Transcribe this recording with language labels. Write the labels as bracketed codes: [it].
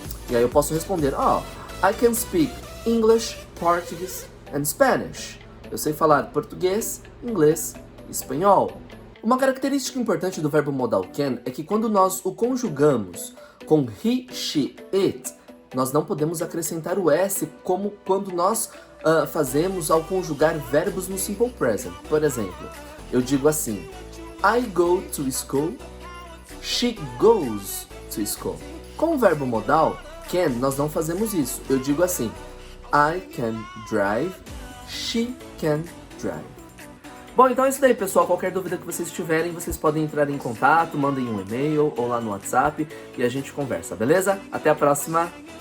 [pt] E aí eu posso responder, [en] I can speak English, Portuguese and Spanish. [pt] Eu sei falar português, inglês e espanhol. Uma característica importante do verbo modal can é que quando nós o conjugamos com he, she, it, nós não podemos acrescentar o S como quando nós fazemos ao conjugar verbos no simple present. Por exemplo, eu digo assim, [en] I go to school, she goes to school. [pt] Com o verbo modal can, nós não fazemos isso. Eu digo assim, [en] I can drive, she can drive. [pt] Bom, então é isso daí, pessoal. Qualquer dúvida que vocês tiverem, vocês podem entrar em contato, mandem um e-mail ou lá no WhatsApp e a gente conversa, beleza? Até a próxima!